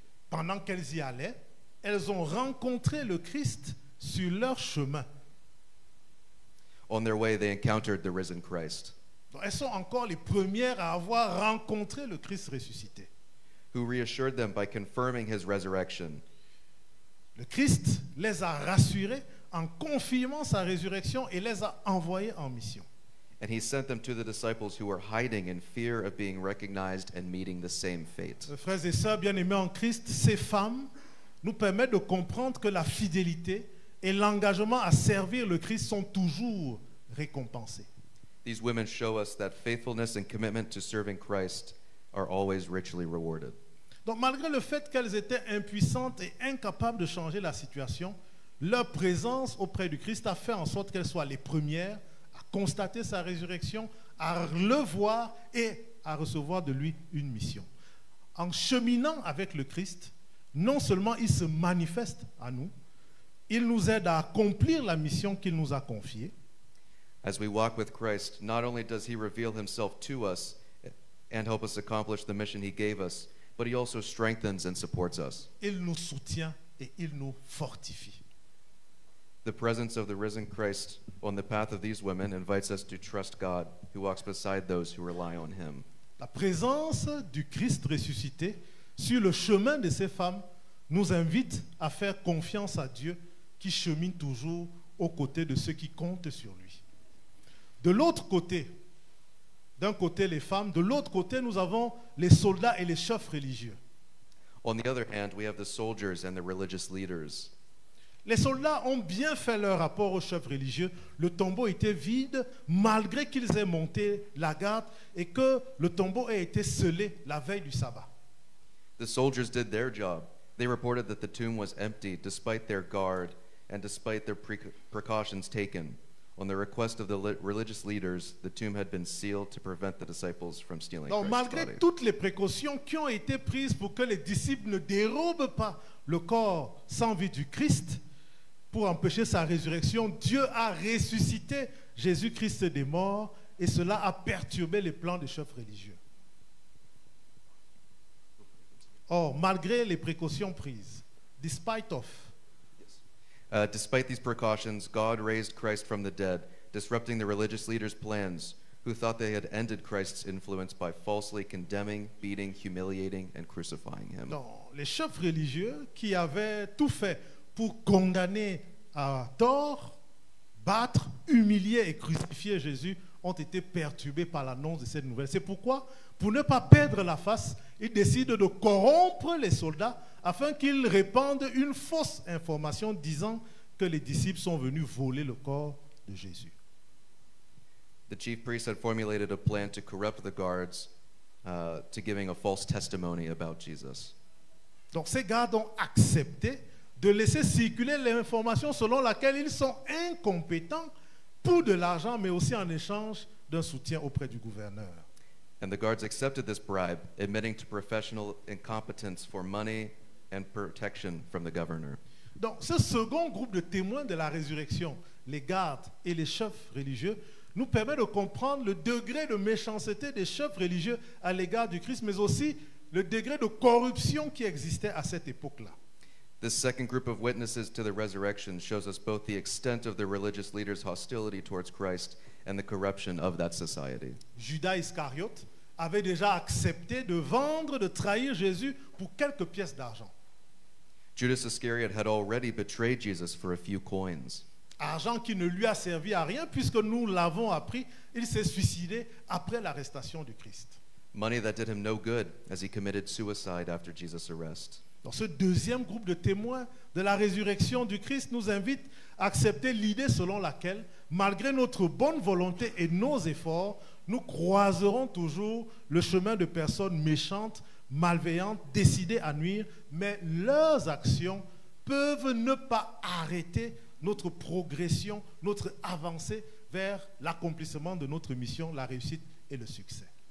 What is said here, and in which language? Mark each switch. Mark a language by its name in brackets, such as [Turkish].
[French] Pendant qu'elles y allaient, elles ont rencontré le Christ sur leur chemin. [English] On their way, they encountered the risen Christ, [French] Donc, elles sont encore les premières à avoir rencontré le Christ ressuscité. [English] who reassured them by confirming his resurrection. [French] Le Christ les a rassurées en confirmant sa résurrection et les a envoyés en mission. [English] And he sent them to the disciples who were hiding in fear of being recognized and meeting the same fate. [French] Frères et sœurs bien-aimés en Christ, ces femmes nous permettent de comprendre que la fidélité et l'engagement à servir le Christ sont toujours récompensés. [English] These women show us that faithfulness and commitment to serving Christ are always richly rewarded. [French] Donc malgré le fait qu'elles étaient impuissantes et incapables de changer la situation, leur présence auprès du Christ a fait en sorte qu'elles soient les premières à constater sa résurrection, à le voir et à recevoir de lui une mission. En cheminant avec le Christ, non seulement il se manifeste à nous, il nous aide à accomplir la mission qu'il nous a confiée. [English] As we walk with Christ, not only does he reveal himself to us and help us accomplish the mission he gave us, but he also strengthens and supports us. [French] Il nous soutient et il nous fortifie. [English] The presence of the risen Christ on the path of these women invites us to trust God, who walks beside those who rely on him. [French] La présence du Christ ressuscité sur le chemin de ces femmes nous invite à faire confiance à Dieu qui chemine toujours aux côtés de ceux qui comptent sur lui. De l'autre côté, d'un côté les femmes, de l'autre côté nous avons les soldats et les chefs religieux. [English] On the other hand, we have the soldiers and the religious leaders. [French] Les soldats ont bien fait leur rapport aux chefs religieux. Le tombeau était vide malgré qu'ils aient monté la garde et que le tombeau ait été scellé la veille du sabbat. [English] The soldiers did their job. They reported that the tomb was empty despite their guard and despite their precautions taken. On the request of the religious leaders, the tomb had been sealed to prevent the disciples from stealing [French] Donc, [English] Christ's [French] malgré [English] body. [French] toutes les précautions qui ont été prises pour que les disciples ne dérobent pas le corps sans vie du Christ, pour empêcher sa résurrection, Dieu a ressuscité Jésus-Christ des morts et cela a perturbé les plans des chefs religieux. Or, malgré les précautions prises, despite [English] Despite these precautions, God raised Christ from the dead, disrupting the religious leaders' plans, who thought they had ended Christ's influence by falsely condemning, beating, humiliating, and crucifying him. [French] non, les chefs religieux qui avaient tout fait pour condamner à tort, battre, humilier et crucifier Jésus ont été perturbés par l'annonce de cette nouvelle. C'est pourquoi, pour ne pas perdre la face, ils décident de corrompre les soldats afin qu'ils répandent une fausse information disant que les disciples sont venus voler le corps de Jésus. [English] The chief priests had formulated a plan to corrupt the guards to giving a false testimony about Jesus. [French] Donc ces gardes ont accepté de laisser circuler l'information selon laquelle ils sont incompétents pour de l'argent, mais aussi en échange d'un soutien auprès du gouverneur. [English] And the guards accepted this bribe, admitting to professional incompetence for money and protection from the governor. [French] Donc ce second groupe de témoins de la résurrection, les gardes et les chefs religieux, nous permet de comprendre le degré de méchanceté des chefs religieux à l'égard du Christ, mais aussi le degré de corruption qui existait à cette époque-là. [English] This second group of witnesses to the resurrection shows us both the extent of the religious leaders' hostility towards Christ and the corruption of that society. [French] Judas Iscariote avait déjà accepté de vendre, de trahir Jésus pour quelques pièces d'argent. [English] Judas Iscariot had already betrayed Jesus for a few coins. [French] Argent qui ne lui a servi à rien puisque nous l'avons appris, il s'est suicidé après l'arrestation du Christ. [English] Money that did him no good as he committed suicide after Jesus' arrest. [French] Donc ce deuxième groupe de témoins de la résurrection du Christ nous invite à accepter l'idée selon laquelle, malgré notre bonne volonté et nos efforts, nous croiserons toujours le chemin de personnes méchantes, malveillantes, décidées à nuire, mais leurs actions peuvent ne pas arrêter notre progression, notre avancée vers l'accomplissement de notre mission, la réussite et le succès.